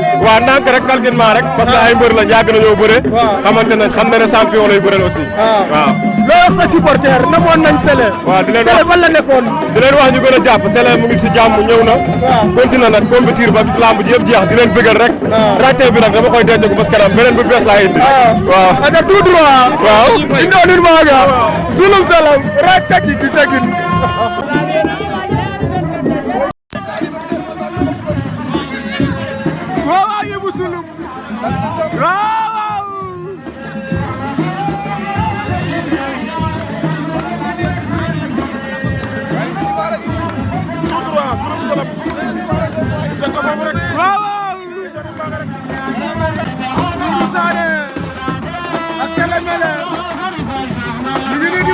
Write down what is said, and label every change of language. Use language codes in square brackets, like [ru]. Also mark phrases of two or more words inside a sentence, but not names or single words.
[wo] waaw ndànk rek calculement rek [fr] parce que [wo] ay mbër lañ yàgg nañoo bëre xamante nañ xam na ne champion lay bëreel aussi waaw loo wax sa supporter namoon nañ Sélé waaw di leen Sélé fan la nekkoon di leen wax ñu gën a jàpp Sélé mu ngi si jàmm ñëw na continue nag compétir ba lamb ji yëpp jeex di leen bëggal rek raté bi nag dama koy denc parce que kanam beneen bu bees laa indi waaw aga tout droit waaw [srr] indonin maaga sulum salam raccaki ki tegin waaw yebu sulum waaw [wo] Doudou Sané ak Sélémélé ñu ngi nii di